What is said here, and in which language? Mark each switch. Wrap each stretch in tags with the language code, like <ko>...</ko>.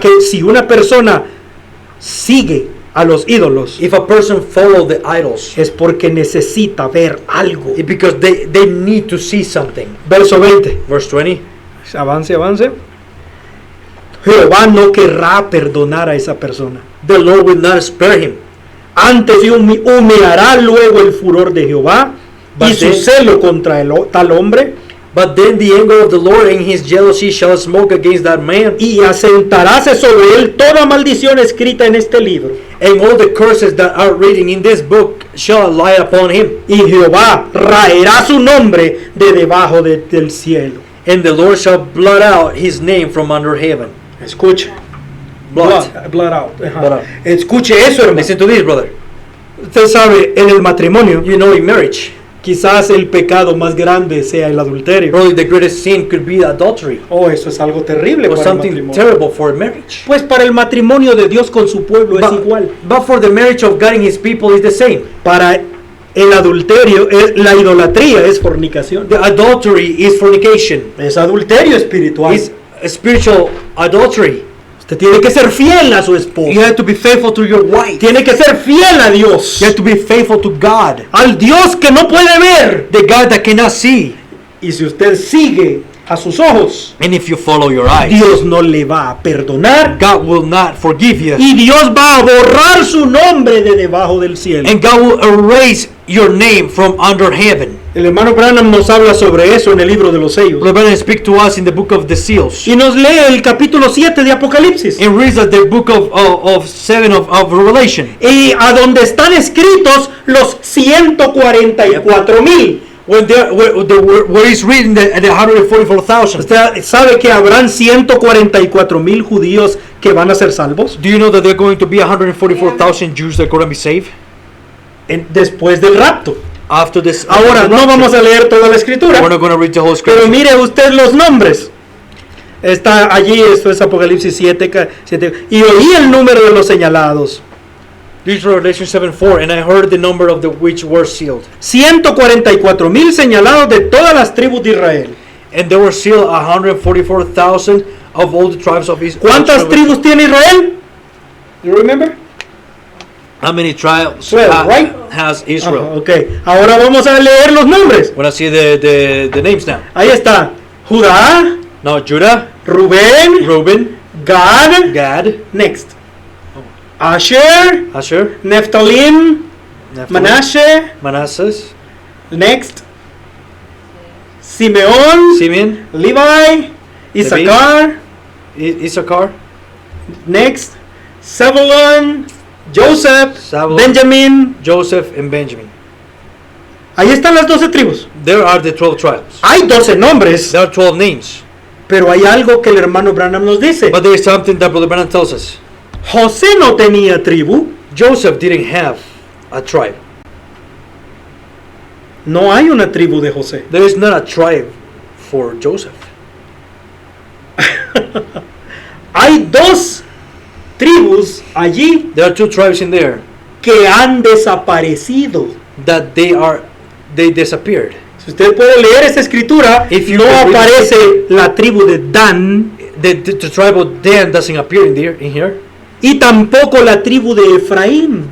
<es>que si una persona sigue a los ídolos,</es> <en>If a person follow the idols,</en> <es>es porque necesita ver algo.</es> <en>it's because they need to see something.</en> <es>Verso 20.</es> <en>Verse 20.</en> <es>Avance. Jehová no querrá perdonar a esa persona.</es> <en>The Lord will not spare him.</en> <es>Antes humeará luego el furor de Jehová y</es> <en>But</en> <es>su</es> <en>then-</en> <es>celo contra tal hombre,</es> <en>But then the anger of the Lord and his jealousy shall smoke against that man,</en> <es>y asentaráse sobre él toda maldición escrita en este libro.</es> <en>and all the curses that are written in this book shall lie upon him.</en> <es>Y Jehová raerá su nombre de debajo del cielo.</es> <en>And the Lord shall blot out his name from under heaven.</en> <es>Escuche.</es> <en>Blot. Blot out. Ajá. Blot out.</en> <es>Escuche eso, hermano.</es> <en>Listen to this, brother.</en> <es>Usted sabe, en el matrimonio,</es> <en>You know, in marriage,</en> <es>quizás el pecado más grande sea el adulterio.</es> <en>probably the greatest sin could be adultery,</en> <es>Oh, eso es algo terrible</es> <en>or</en> <es>para el</es> <en>something</en> <es>matrimonio.</es> <en>terrible for marriage.</en> <es>Pues para el matrimonio de Dios con su pueblo es igual.</es> <en>But for the marriage of God and his people is the same.</en> <es>Para el adulterio, la idolatría es fornicación.</es> <en>The adultery is fornication.</en> <es>Es adulterio espiritual.</es> <en>It's a spiritual adultery.</en> <es>Usted tiene que ser fiel a su esposo.</es> <en>You have to be faithful to your wife.</en> <es>Tiene que ser fiel a Dios.</es> <en>You have to be faithful to God,</en> <es>Al Dios que no puede ver.</es> <en>the God that cannot see.</en> <es>Y si usted sigue a sus ojos,</es> <en>And if you follow your eyes,</en> <es>Dios no le va a perdonar.</es> <en>God will not forgive you.</en> <es>Y Dios va a borrar su nombre de debajo del cielo.</es> <en>And God will erase your name from under heaven.</en> <es>El hermano Branham nos habla sobre eso en el libro de los sellos.</es> <en>Brother Branham speak to us in the book of the seals.</en> <es>Y nos lee el capítulo 7 de Apocalipsis.</es> <en>And reads that the book of 7 of Revelation.</en> <es>Y a donde están escritos los 144,000.</es> <en>Where he's reading the 144,000.</en> <es>¿Usted sabe que habrán 144,000 judíos que van a ser salvos</es> <en>Do you know that there are going to be 144,000 Jews that are going to be saved</en> <es>después del rapto?</es> <en>after this?</en> <es>Ahora, no vamos a leer toda la escritura,</es> <en>We're not going to read the whole</en> <es>pero</es> <en>scripture.</en> <es>mire usted los nombres. Está allí, esto es Apocalipsis 7, y oí el número de los señalados.</es> <en>This is Revelation 7:4, and I heard the number of the which were sealed.</en> <es>144,000 señalados de todas las tribus de Israel.</es> <en>And there were sealed 144,000 of all the tribes of Israel.</en> <es>¿Cuántas tribus tiene Israel?</es> <en>You remember? How many tribes 12, right? has Israel? Ajá, ok.</en> <es>Ahora vamos a leer los nombres.</es> <en>When I see the names now.</en> <es>Ahí está. Judá,</es> <en>Now Judah,</en> <es>Rubén,</es> <en>Reuben, Gad. Gad, Next. Asher, Asher, Nephthalim, Naphtali, Manasseh. Manasseh, Next. Simeón, Simeon, Levi, Issachar. Issachar, Next. Zebulun, Joseph, Zabulon, Benjamin. Joseph, and Benjamin.</en> <es>Ahí están las 12 tribus.</es> <en>There are the 12 tribes.</en> <es>Hay 12 nombres,</es> <en>There are 12 names.</en> <es>pero hay algo que el hermano Branham nos dice.</es> <en>But there is something that Brother Branham tells us.</en> <es>José no tenía tribu.</es> <en>Joseph didn't have a tribe.</en> <es>No hay una tribu de José.</es> <en>There is not a tribe for Joseph.</en> <es>Hay dos tribus allí</es> <en>There are two tribes in there</en> <es>que han desaparecido.</es> <en>that they disappeared.</en> <es>Si usted puede leer esa escritura,</es> <en>If you</en> <es>no</es> <en>can read</en> <es>aparece la tribu de Dan</es> <en>The tribe of Dan doesn't appear in here.</en> <es>y tampoco la tribu de Efraín.</es>